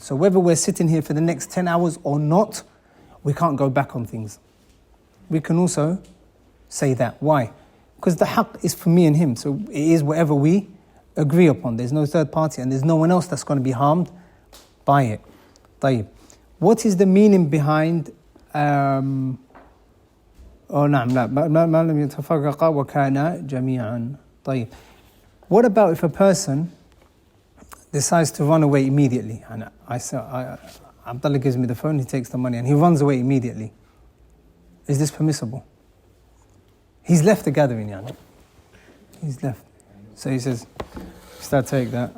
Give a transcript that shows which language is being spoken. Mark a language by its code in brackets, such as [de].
[en] So whether we're sitting here for the next 10 hours or not, we can't go back on things. We can also say that. Why? Because the haqq is for me and him, so it is whatever we agree upon. There's no third party and there's no one else that's going to be harmed by it. [ar] طيب. [en] What is the meaning behind [ar] نعم لا ما لم يتفرقا وكانا جميعا. طيب. [en] What about if a person decides to run away immediately? And Abdullah gives me the phone, he takes the money and he runs away immediately. Is this permissible? He's left the gathering, He's left. So he says, "Start, take that."